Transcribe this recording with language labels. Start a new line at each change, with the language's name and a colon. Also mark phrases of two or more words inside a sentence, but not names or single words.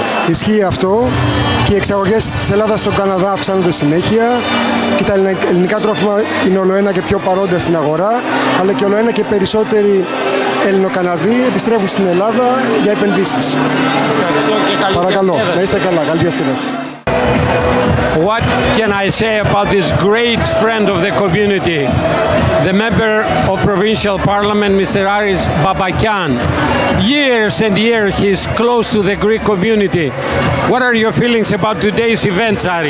Greek: Ισχύει αυτό και οι εξαγωγές της Ελλάδας στον Καναδά αυξάνονται συνέχεια και τα ελληνικά τρόφιμα είναι ολοένα και πιο παρόντα στην αγορά, αλλά και ολοένα και περισσότεροι Ελληνοκαναδοί επιστρέφουν στην Ελλάδα για επενδύσεις. Ευχαριστώ και καλή Παρακαλώ, διασκέδαση. να είστε καλά. Καλή διασκέδαση.
English: What can I say about this great friend of the community, the member of Provincial Parliament, Mr. Aris Babakian? Years and years he's close to the Greek community. What are your feelings about today's events, Ari?